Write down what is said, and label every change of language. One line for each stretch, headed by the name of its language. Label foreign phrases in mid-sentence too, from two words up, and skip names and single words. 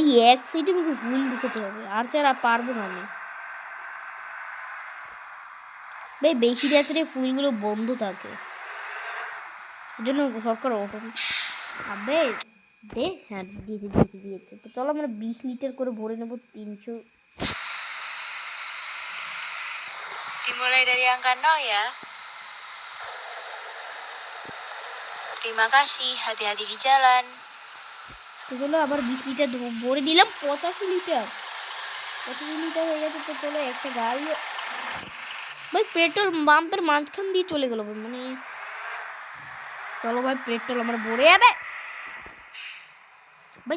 Bangla: এক সাইডে আমাকে ফুল ঢুকতে হবে, আর ছাড়া পারবো না আমি ভাই। বেশি রাত্রে ফুলগুলো বন্ধ থাকে, এই জন্য সরকার ওঠে। আবে দে, হ্যাঁ দিয়েছে। তো চলো আমরা 20 লিটার করে ভরে নেবো, 300।
Indonesian: Dimulai dari angka 0 ya. Terima kasih, hati-hati di jalan.
Bangla: তো চলো আবার 20 লিটার ভরে দিলাম, 85 লিটার হয়ে গেছে। তো চলো একটা গাড়ি ভাই
English: petrol pump's
Bangla: মাঝখান দিয়ে চলে গেল মানে। চলো ভাই পেট্রোল আমরা ভরে যাবে ভাই।